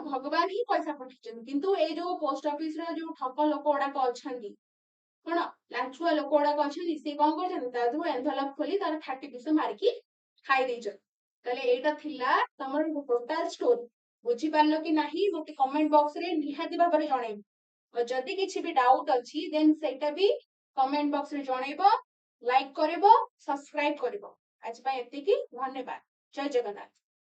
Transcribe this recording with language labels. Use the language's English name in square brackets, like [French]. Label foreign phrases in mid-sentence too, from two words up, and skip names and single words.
[Odia] ଭଗବାନ ହିଁ ପଇସା ପଠେଇଛନ୍ତି କିନ୍ତୁ ଏଇ ଯୋଉ ପୋଷ୍ଟ ଅଫିସର ଯୋଉ ଠକ ଲୋକ ଗୁଡାକ ଅଛନ୍ତି କଣ ଲାଞ୍ଚୁଆ ଲୋକ ଗୁଡାକ ଅଛନ୍ତି ସେ କଣ କରିଛନ୍ତି ତା ଦେହରୁ ଏନଭଲପ ଖୋଲି ତାର 30 ପିସ ମାରିକି ଖାଇ ଦେଇଛନ୍ତି ତାହେଲେ ଏଇଟା ଥିଲା ତୁମର ଟୋଟାଲ ଷ୍ଟୋରି ବୁଝି ପାରିଲ କି ନାହିଁ ଗୋଟେ କମେଣ୍ଟ ବକ୍ସ ରେ ନିହାତି ଭାବରେ ଜଣେଇବ ଆଉ ଯଦି କିଛି ବି ଡାଉଟ ଅଛି ଦେନ୍ ସେଇଟା ବି କମେଣ୍ଟ ବକ୍ସ ରେ ଜଣେଇବ ଲାଇକ୍ କରିବ ସବସ୍କ୍ରାଇବ କରିବ ଆଜି ପାଇଁ ଏତିକି ଧନ୍ୟବାଦ ଜୟ ଜଗନ୍ନାଥ